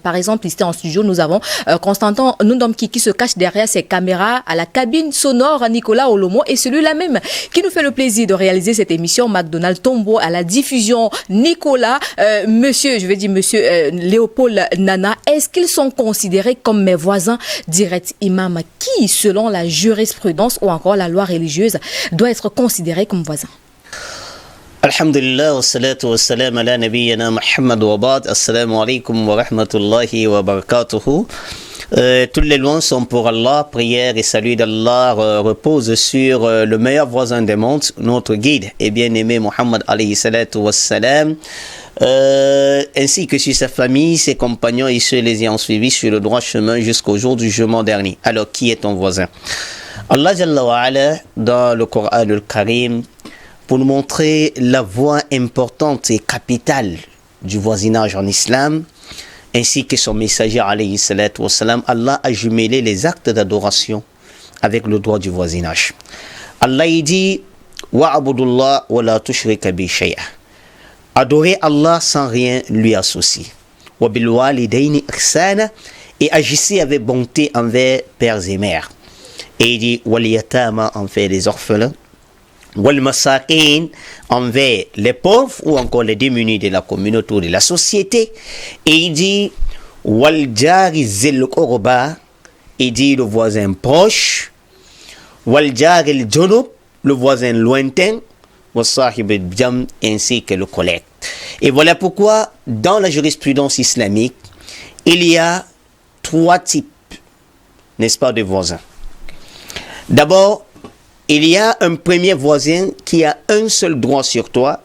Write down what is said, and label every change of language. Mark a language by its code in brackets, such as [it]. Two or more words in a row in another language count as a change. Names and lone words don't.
[fr] Par exemple, ici en studio, nous avons Constantin Nundomki qui se cache derrière ses caméras à la cabine sonore, Nicolas Olomo, et celui-là même qui nous fait le plaisir de réaliser cette émission, McDonald Tombo, à la diffusion, Nicolas, monsieur Léopold Nana. Est-ce qu'ils sont considérés comme mes voisins directs imams qui, selon la jurisprudence ou encore la loi religieuse, doit être considéré comme voisin? [ar] الحمد لله، والصلاة والسلام على نبينا محمد وبعد. السلام عليكم ورحمة الله وبركاته. [fr] Toutes les louanges sont pour Allah, prière et salut d'Allah repose sur le meilleur voisin des mondes, notre guide et bien-aimé Muhammad [ar] عليه الصلاة والسلام, [fr] ainsi que sur sa famille, ses compagnons et ceux les ayant suivis sur le droit chemin jusqu'au jour du jugement dernier. Alors, qui est ton voisin? Allah [ar] جل وعلا, [fr] dans le Coran al-Karim, pour nous montrer la voie importante et capitale du voisinage en islam, ainsi que son messager [ar] عليه الصلاة والسلام, [fr] Allah a jumelé les actes d'adoration avec le droit du voisinage. Allah y dit [ar] واعبدوا الله ولا تشركوا به شيئا. [fr] Adorez Allah sans rien lui associer. [ar] وبالوالدين إحسانا, [fr] et agissez avec bonté envers pères et mères. Et il dit [ar] واليتامى, [fr] envers les orphelins, [ar] والمساكين, [fr] envers les pauvres ou encore les démunis de la communauté ou de la société. Et il dit [ar] والجار ذي القربى, [fr] il dit le voisin proche, [ar] والجار الجنب, [fr] le voisin lointain, [ar] والصاحب الجم, [fr] ainsi que le collègue. Et voilà pourquoi dans la jurisprudence islamique il y a 3 types, n'est-ce pas, de voisins. D'abord, il y a un premier voisin qui a un seul droit sur toi.